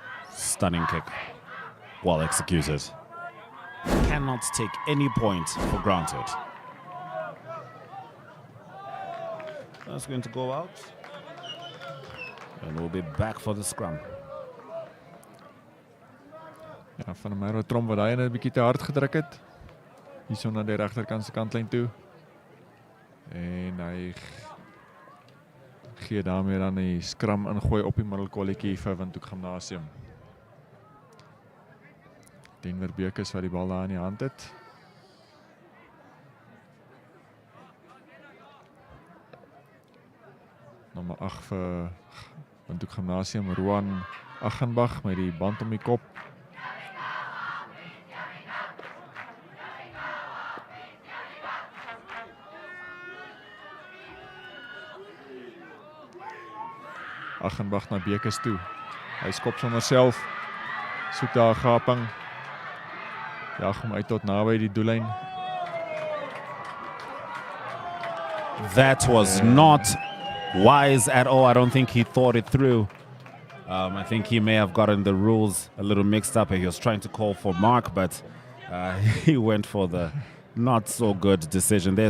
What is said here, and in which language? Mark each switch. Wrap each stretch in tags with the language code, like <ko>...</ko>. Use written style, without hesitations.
<en>Stunning kick. Well executed. Cannot take any point for granted. That's going to go out. And we'll be back for the scrum.</en> <af>Ja, Van der Merwe Tromp wat hy net 'n bietjie te hard gedruk het. Hierso na die regterkant se kantlyn toe. En hy gee daarmee dan die scrum ingooi op die middelkolletjie vir Whk Gymnasium. Denver Bekers wat die bal daar in die hand het. Nommer 8 vir Whk Gymnasium, Roan Aghenbach met die band om die kop. Achenbach na Bekes toe. Hy skop sommer self. Soek daar 'n gaping. Jag hom uit tot naby die doellyn.</af> <en>That was not wise at all. I don't think he thought it through. I think he may have gotten the rules a little mixed up. He was trying to call for mark, but he went for the not so good decision there.</en>